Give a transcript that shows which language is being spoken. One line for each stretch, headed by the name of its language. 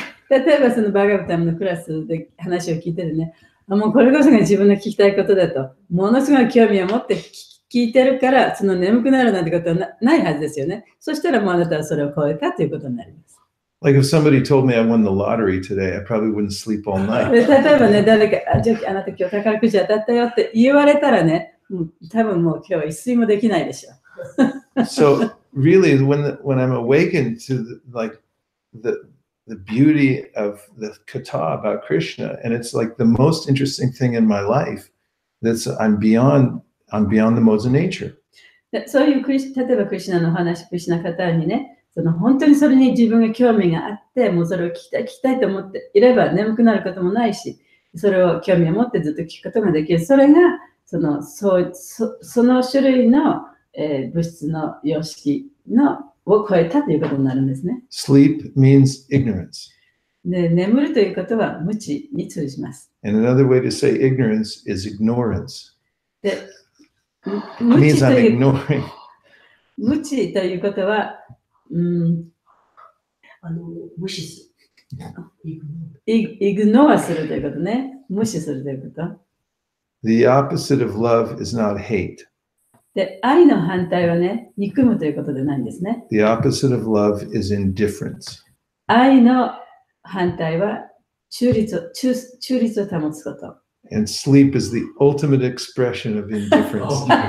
Japanese: 例えばそのバガバタンのクラスで話を聞いてるね、もうこれこそが自分の聞きたいことだと、ものすごい興味を持って聞いてるから、その眠くなるなんてことはないはずですよね。そしたらもうあなたはそれを超えたということになります。
English: Like if somebody told me I won the lottery today, I probably wouldn't sleep all night.
Japanese: 例えばね、誰か、じゃああなた今日宝くじ当たったよって言われたらね、多分もう今日は一睡もできないでしょ。
English: So really, when I'm awakened to the beauty of the katha about Krishna, and it's like the most interesting thing in my life, I'm beyond the modes of nature.
Japanese: そういう例えばクリシュナの話、クリシュナ方にね、本当にそれに自分が興味があって、もうそれを聞きたいと思っていれば眠くなることもないし、それを興味を持ってずっと聞くことができる。それがその種類の、物質の様式を超えたということになるんですね。
English: Sleep means ignorance.
Japanese: で、眠るということは無知に通じます。
English: And another way to say ignorance is ignorance.
Japanese: で、
English: It means I'm ignoring.
Japanese: 無知ということは、無視する。イグノアするということね。無視するということ。
English: The opposite of love is not hate.
Japanese: で、愛の反対はね、憎むということでないんですね。
English: The opposite of love is indifference.
Japanese: 愛の反対は中立を保つこと。
English: And sleep is the ultimate expression of indifference.